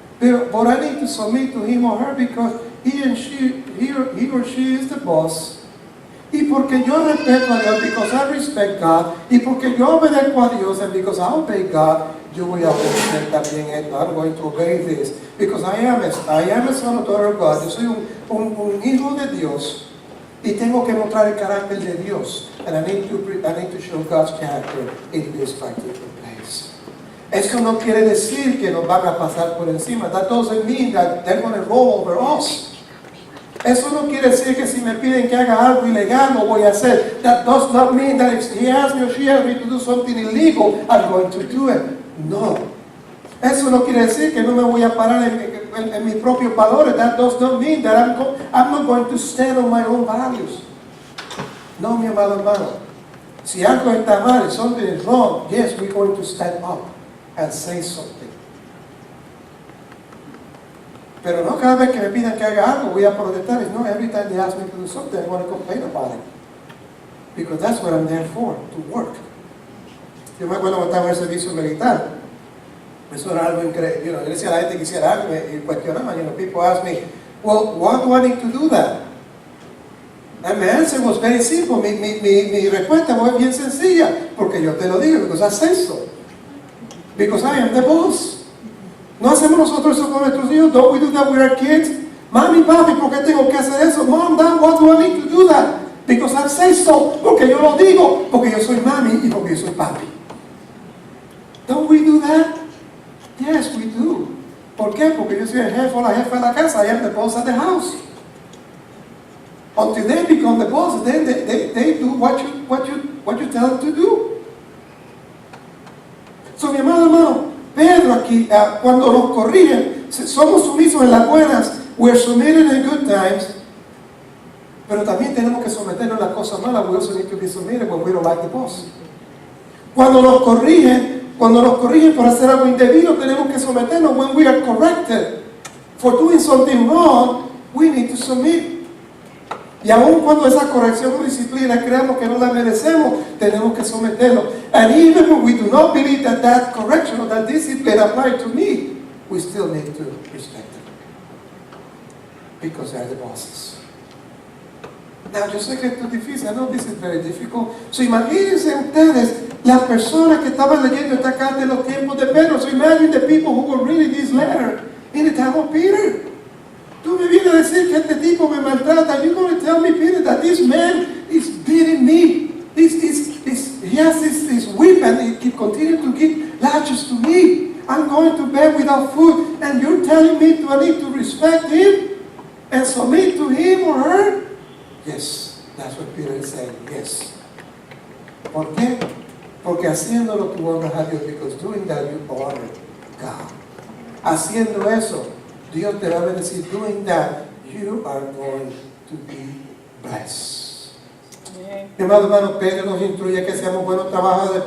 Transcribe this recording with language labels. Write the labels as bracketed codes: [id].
[en] But I need to submit to him or her because he or she is the boss. [es] Y porque yo respeto a Dios, [en] because I respect God, [es] y porque yo obedezco a Dios, [en] and because I obey God, [es] yo voy a obedecer también esto. [en] I'm going to obey this, because I am a son or daughter of God. [es] Yo soy un hijo de Dios, y tengo que mostrar el carácter de Dios, [en] and I need to show God's character in this particular place. [es] Eso no quiere decir que nos van a pasar por encima. [en] That doesn't mean that they're going to roll over us. [es] Eso no quiere decir que si me piden que haga algo ilegal lo voy a hacer. [en] That does not mean that if he asks me or she asks me to do something illegal, I'm going to do it. [es] No. Eso no quiere decir que no me voy a parar en mis propios valores. [en] That does not mean that I'm not going to stand on my own values. [es] No, mi amado hermano. [en] Si algo está mal, if something is wrong, yes, we're going to stand up and say something. [es] Pero no cada vez que me pidan que haga algo voy a protestar. [en] No, every time they ask me to do something, I want to complain about it. Because that's what I'm there for, to work. [es] Yo me acuerdo cuando estaba en el servicio militar. Eso era algo increíble. Yo decía a la gente que hiciera algo y cuestionaban. [en] People ask me, well, why do I need to do that? And my answer was very simple. [es] Mi respuesta fue bien sencilla. Porque yo te lo digo, [en] because I say so. Because I am the boss. [es] ¿No hacemos nosotros eso con nuestros hijos? [en] Don't we do that with our kids? [es] Mami, papi, ¿por qué tengo que hacer eso? [en] Mom, Dad, why do I need to do that? Because I say so. [es] Porque yo lo digo. Porque yo soy mami y porque yo soy papi. [en] Don't we do that? Yes, we do. [es] ¿Por qué? Porque yo soy el jefe o la jefa de la casa. [en] I am the boss of the house. Until they become the boss, then they do what you tell them to do. [es] So, mi amado hermano, Pedro aquí, cuando nos corrigen, somos sumisos en las buenas, [en] we're submitted in good times, [es] pero también tenemos que someternos a las cosas malas. [en] We also need to be submitted when we don't like the boss. [es] Cuando nos corrigen por hacer algo indebido, tenemos que someternos. [en] When we are corrected for doing something wrong, we need to submit. [es] Y aun cuando esa corrección o disciplina creamos que no la merecemos, tenemos que someternos. [en] And even when we do not believe that that correction or that discipline applies to me, we still need to respect them. Because they are the bosses. [es] Now, yo sé que esto es difícil. [en] I know this is very difficult. [es] So imagínense ustedes las personas que estaban leyendo esta carta en los tiempos de Pedro. [en] So imagine the people who were reading this letter in the time of Peter. [es] Tú me vienes a decir que este tipo me maltrata. [en] You're going to tell me, Peter, that this man is beating me. He has this whip and he continues to give lashes to me. I'm going to bed without food. And you're telling me I need to respect him and submit to him or her? Yes, that's what Peter is saying. Yes. [es] ¿Por qué? Porque haciéndolo tú honras a Dios. [en] Because doing that you honor God. [es] Haciendo eso, Dios te va a bendecir. [en] Doing that, you are going to be blessed. [es] Mi amado hermano, Pedro nos instruye que seamos buenos trabajadores.